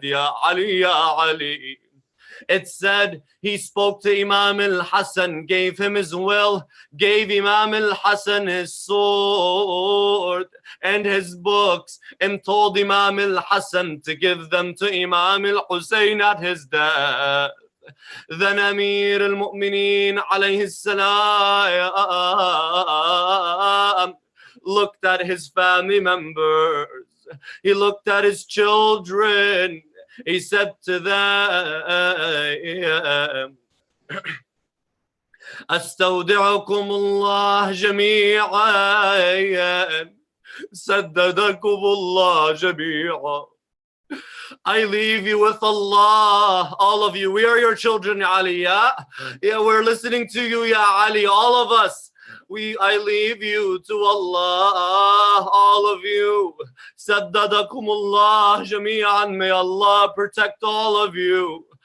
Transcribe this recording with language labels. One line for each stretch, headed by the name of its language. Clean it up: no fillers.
English: Ya Ali, Ya Ali. It said he spoke to Imam al-Hassan, gave him his will, gave Imam al-Hassan his sword and his books, and told Imam al-Hassan to give them to Imam al-Hussein at his death. Then Amir al-Mu'mineen alayhi salam looked at his family members. He looked at his children. He said to them,
Arabic: أستودعكم الله جميعا سددكم الله جميعا.
English: I leave you with Allah, all of you. We are your children, Ya Ali. Yeah, we're listening to you, Ya Ali. All of us, I leave you to Allah, all of you.
Arabic: Saddadakumullah jami'an.
English: May Allah protect all of you.